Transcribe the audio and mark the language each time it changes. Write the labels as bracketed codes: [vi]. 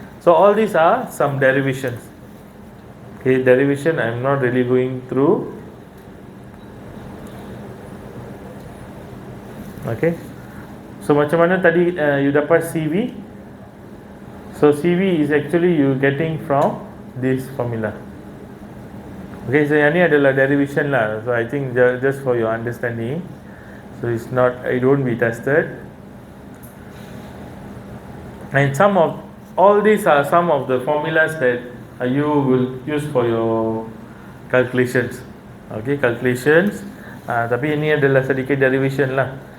[en] So all these are some derivations. Okay, derivation I'm not really going through. [ms] Okay, so macam mana tadi you dapat CV? [en] So CV is actually you getting from this formula. [ms] Okay, so yang ni adalah derivation lah. [en] So I think just for your understanding. So it's not, it won't be tested. And some of all these are some of the formulas that you will use for your calculations. Okay, calculations. [ms] Tapi ini adalah sedikit derivation lah.